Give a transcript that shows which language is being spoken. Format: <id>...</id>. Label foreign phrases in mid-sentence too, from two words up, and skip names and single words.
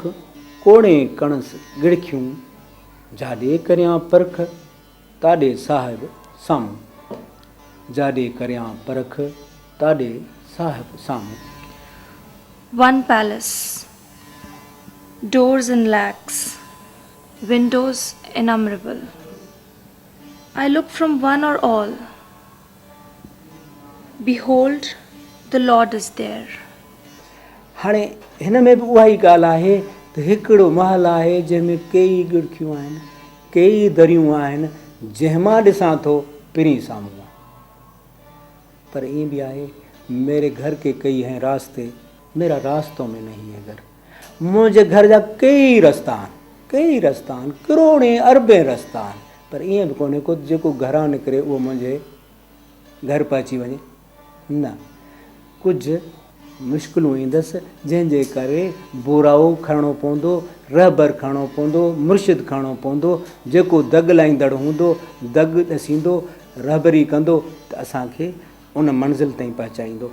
<sd>कोणे कणस गिड़ख्यूं जाॾे करियां परख ताॾे साहिब साम्हूं जाॾे करियां परख ताॾे साहिब साम्हूं.</sd> <en>One palace, doors in lakhs, windows innumerable. I look from one or all. Behold, the Lord is there.</en> <sd>हाणे हिन में बि उहा ई ॻाल्हि आहे त हिकिड़ो महल आहे जंहिंमें कई गिड़खियूं आहिनि, कई दरियूं आहिनि, जंहिंमां ॾिसां थो पिरी साम्हूं आहे. पर ईअं बि आहे,</sd> <hi>मेरे घर के कई हैं रास्ते, मेरा रास्तों में नहीं है घर.</hi> <sd>मुंहिंजे घर जा कई रस्ता आहिनि, करोड़े अरबे रस्ता आहिनि, पर ईअं बि कोन्हे को जेको घरां निकिरे उहो मुंहिंजे घर पहुची वञे. न, कुझु मुश्किलूं ईंदसि जंहिंजे करे बुराओ खणणो पवंदो, रहबर खणणो पवंदो, मुर्शिद खणणो पवंदो, जेको दग लाईंदड़ हूंदो, दग ॾसींदो, रहबरी कंदो त असांखे उन मंज़िल ताईं पहुचाईंदो.</sd>